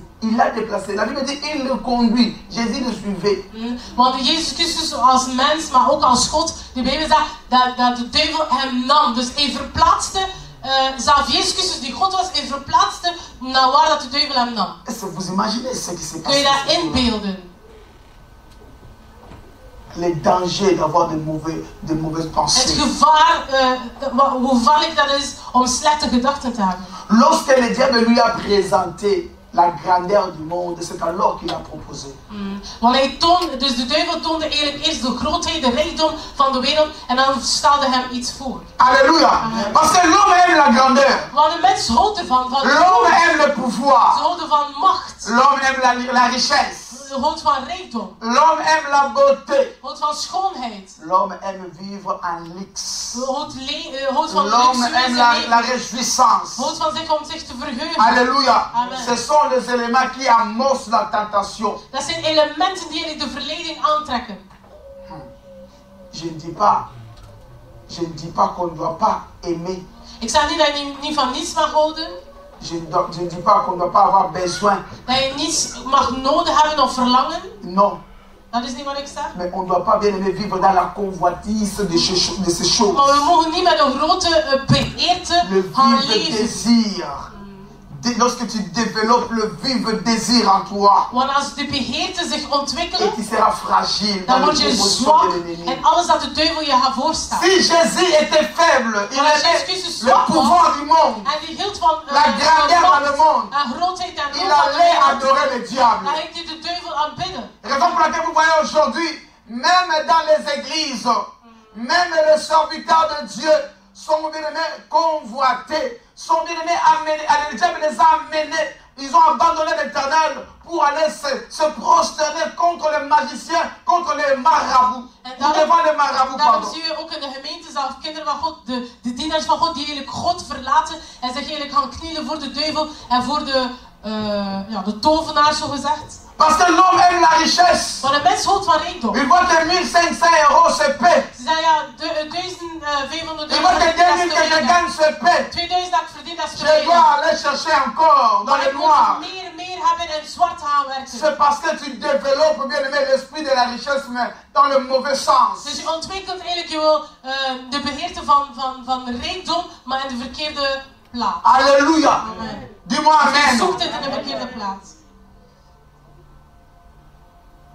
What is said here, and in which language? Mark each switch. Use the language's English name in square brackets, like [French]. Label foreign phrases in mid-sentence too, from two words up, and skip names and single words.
[French] Il l'a déplacé. La Bible dit, il le conduit. Jésus le suivait. [Dutch] Want Jezus Christus als mens, maar ook als God, de Bijbel zegt dat de duivel hem nam. Dus hij verplaatste, zelf Jezus Christus die God was, hij verplaatste naar waar dat de duivel hem nam. [French] Est-ce que vous imaginez ce qui s'est passé? [Dutch] Kun je dat inbeelden? [French] Les dangers d'avoir de mauvaises pensées. [Dutch] Het gevaar, hoe gevaarlijk dat is om slechte gedachten te hebben. [French] Lorsque le diable lui a présenté la grandeur du monde, c'est alors qu'il a proposé. [Dutch] Want hij toonde, dus de duivel toonde eigenlijk eerst de grootheid, de rijkdom van de wereld en dan stelde hem iets voor. [French] Alléluia. Parce que l'homme aime la grandeur. [Dutch] Want de mens houdt ervan. [French] L'homme aime le pouvoir. [Dutch] Ze houden van macht. [French] L'homme aime la richesse. [Dutch] Ze houdt van rijkdom. [French] L'homme aime la beauté. [Dutch] Houdt van schoonheid. [French] L'homme aime vivre en luxe. [Dutch] Houdt van [French] l'homme aime la réjouissance. [Dutch] Houdt van zich om zich te verheugen. [French] Alléluia. Amen. Ce sont les éléments qui amorcent la tentation. [Dutch] Dat zijn elementen die de verleiding aantrekken. [French] Je ne dis pas qu'on ne doit pas aimer. [Dutch] Ik zeg niet dat je niet van niets mag houden. [French] Je ne dis pas qu'on ne doit pas avoir besoin. [Dutch] Dat je niets mag nodig hebben of verlangen. [French] Non. [Dutch] Dat is niet wat ik zeg. [French] Mais on ne doit pas bien aimer vivre dans la convoitise de ces choses. [Dutch] Maar we mogen niet met een grote begeerte gaan [French] Le vif [Dutch] leven. [French] désir. Lorsque tu développes le vif désir en toi, [Dutch] Want als de begeerte zich ontwikkelen, [French] et tu seras fragile [Dutch] dan [French] dans [Dutch] word [French] les [Dutch] je [French] propositions [Dutch] zwak [French] de l'ennemi. [Dutch] en alles dat de duivel je gaat voorstellen. [French] Si Jésus était faible, il [Dutch] Maar als Jezus [French] avait [Dutch] Christus [French] le [Dutch] zwak [French] pouvoir [Dutch] was [French] du monde. [Dutch] en die hield van [French] La grandeur dans le monde. [Dutch] en grootheid en [French] Il [Dutch] roem van de [French] allait [Dutch] wereld, [French] adorer le diable. [Dutch] dan ging hij de duivel aanbidden. [French] Raison pour laquelle vous voyez aujourd'hui, même dans les églises, même les serviteurs de Dieu sont bien aimés convoités, sont bien aimés amenés, le diable les a amenés. Ils ont abandonné l'Éternel pour aller se prosterner contre les magiciens, contre les marabouts. Devant les marabouts, [Dutch] Daarom [French] pardon. [Dutch] zie je ook in de gemeente zelf kinderen van God, de dienaars van God, die eigenlijk God verlaten en zich eigenlijk gaan knielen voor de duivel en voor de tovenaar, zo gezegd. [French] Parce que l'homme aime la richesse. [Dutch] Maar de mens houdt van rijkdom. [French] Il voit que 1500 € se paie. [Dutch] Ze zeggen ja, 1500 [French] Il voit que 2000 que je gagne se paie. [Dutch] 2000 dat ik verdien, dat is [French] Je dois aller chercher encore dans [Dutch] maar [French] le [Dutch] ik [French] noir. [Dutch] moet meer hebben en zwart gaan werken. [French] C'est parce que tu développes bien aimé l'esprit de la richesse, mais dans le mauvais sens. [Dutch] Dus je ontwikkelt eigenlijk de begeerte van rijkdom, maar in de verkeerde plaats. [French] Alléluia. Amen. Dis-moi [Dutch] Je [French] amen. [Dutch] zoekt het in de verkeerde plaats.